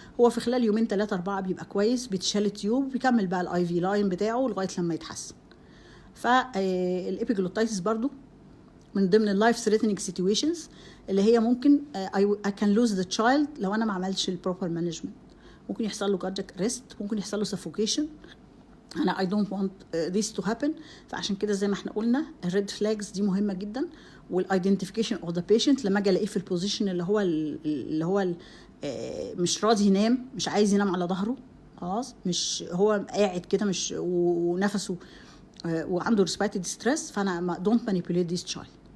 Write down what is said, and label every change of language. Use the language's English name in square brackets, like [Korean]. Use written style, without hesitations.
[Arabic] هو في خلال يومين 3 4 بيبقى كويس، بيتشال التيوب وبيكمل بقى الاي في لاين بتاعه لغايه لما يتحسن. فالابيجلوتايتس برضو من ضمن اللايف ثريتنينج سيتويشنز اللي هي ممكن [English] I can lose the child [Arabic] لو انا ما عملتش البروبر مانجمنت. ممكن يحصل له كاردياك اريست، ممكن يحصل له سفوكيشن. انا [English] I don't want this to happen. [Arabic] فعشان كده زي ما احنا قلنا الريد فلاجز دي مهمه جدا، والايدنتيفيكيشن اوف ذا بيشنت لما اجي الاقيه في البوزيشن اللي هو مش راضي ينام، مش عايز ينام على ظهره خلاص، مش هو قاعد كده مش ونفسه وعنده ريسبيراتوري ستريس، فانا [English] Don't manipulate this child.